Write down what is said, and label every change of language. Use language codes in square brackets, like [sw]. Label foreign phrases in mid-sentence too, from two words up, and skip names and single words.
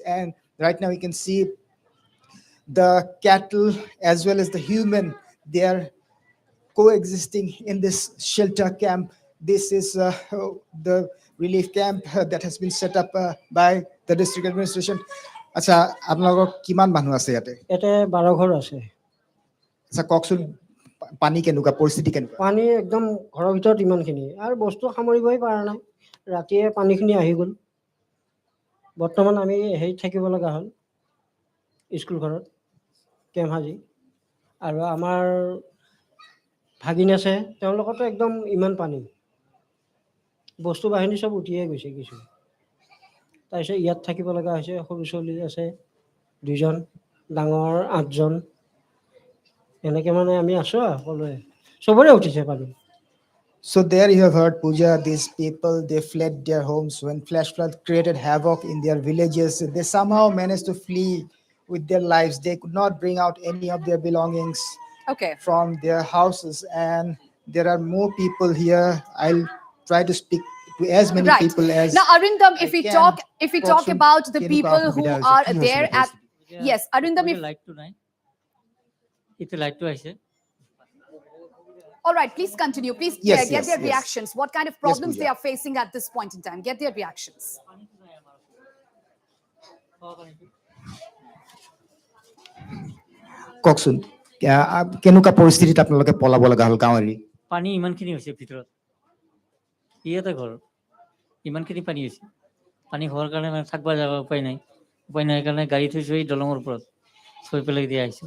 [en] And right now you can see the cattle as well as the human, they are coexisting in this shelter camp. This is the relief camp that has been set up by the district administration. [as] আচ্ছা আপোনালোকৰ কিমান মানুহ আছে ইয়াতে? ইয়াতে 12 ঘৰ আছে। আচ্ছা কওকচোন পানী কেনেকুৱা, পৰিস্থিতি কেনেকুৱা? পানী একদম ঘৰৰ ভিতৰত ইমানখিনি আৰু বস্তু সামৰিবই পৰা নাই। ৰাতিয়ে পানীখিনি আহি গ'ল। বৰ্তমান আমি হেৰি থাকিব লগা হ'ল স্কুল ঘৰত কেম্প সাজি। আৰু আমাৰ ভাগিন আছে, তেওঁলোকতো একদম ইমান পানী, বস্তু বাহিনী চব উঠিয়ে গৈছে কিছু। তাৰপিছত ইয়াত থাকিব লগা হৈছে। সৰু ছোৱালী আছে 2জন, ডাঙৰ 8জন। এনেকৈ মানে আমি আছোঁ আৰু সকলোৱে, চবৰে উঠিছে পানী। [en] So there you have heard, Pooja, these people, they fled their homes when flash flood created havoc in their villages. They somehow managed to flee with their lives. They could not bring out any of their belongings Okay. from their houses. And there are more people here. I'll try to speak to as many Right. people as Now, Arindam, I if we can. talk [as] Koksun [en] about the [as] kenuka [en] people who [as] asubidha [en] are [as] hoise? [en] there at yes, Arindam, if [as] লাইটটো নাই, এতিয়া লাইটটো আহিছে। [en] all right, please continue. Please Yes, get yes, their yes. reactions. What kind of problems Pooja. they are facing at this point in time? Get their reactions. [as] কওকচোন কেনেকুৱা পৰিস্থিতিত আপোনালোকে পলাব লগা হ'ল গাঁও এৰি? পানী ইমানখিনি হৈছে ভিতৰত, ইয়াতে ঘৰ, ইমানখিনি পানী হৈছে। পানী হোৱাৰ কাৰণে মানে থাকিব যাব উপায় নাই। উপায় নাই কাৰণে গাড়ী থৈছোঁ এই দলঙৰ ওপৰত, থৈ পেলাই দিয়া আহিছোঁ।